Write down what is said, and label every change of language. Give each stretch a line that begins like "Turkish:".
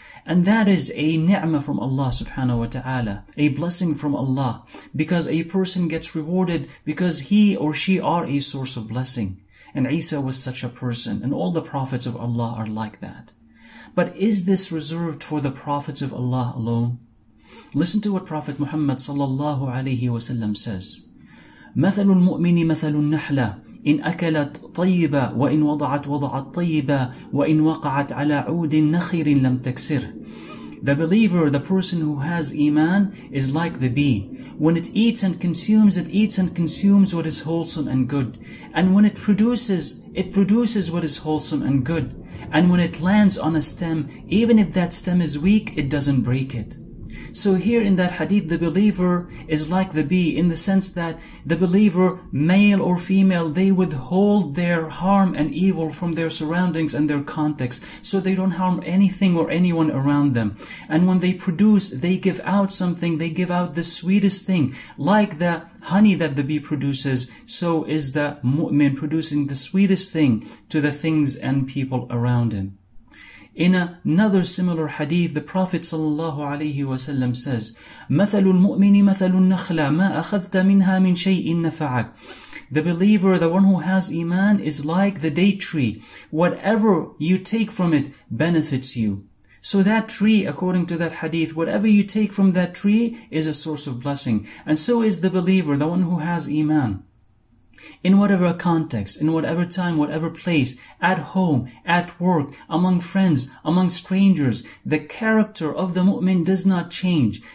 English: And that is a ni'mah from Allah subhanahu wa ta'ala, a blessing from Allah, because a person gets rewarded because he or she are a source of blessing. And Isa was such a person, and all the prophets of Allah are like that. But is this reserved for the prophets of Allah alone? Listen to what Prophet Muhammad sallallahu alayhi wa sallam says.
Arabic: مَثَلُ الْمُؤْمِنِ مَثَلُ النَّحْلَةِ إن أكلت طيبة وإن وضعت طيبة وإن وقعت على عود نخير لم تكسره.
English: The believer, the person who has iman, is like the bee. When it eats and consumes, it eats and consumes what is wholesome and good. And when it produces what is wholesome and good. And when it lands on a stem, even if that stem is weak, it doesn't break it. So here in that hadith, the believer is like the bee in the sense that the believer, male or female, they withhold their harm and evil from their surroundings and their context, so they don't harm anything or anyone around them. And when they produce, they give out something, they give out the sweetest thing, like the honey that the bee produces, so is the mu'min producing the sweetest thing to the things and people around him. In another similar hadith, the Prophet ﷺ says,
Arabic: مَثَلُ الْمُؤْمِنِ مَثَلُ النَّخْلَةِ مَا أَخَذْتَ مِنْهَا مِنْ شَيْءٍ نَفَعَكَ.
English: The believer, the one who has iman, is like the date tree. Whatever you take from it benefits you. So that tree, according to that hadith, whatever you take from that tree is a source of blessing. And so is the believer, the one who has iman. In whatever context, in whatever time, whatever place, at home, at work, among friends, among strangers, the character of the mu'min does not change.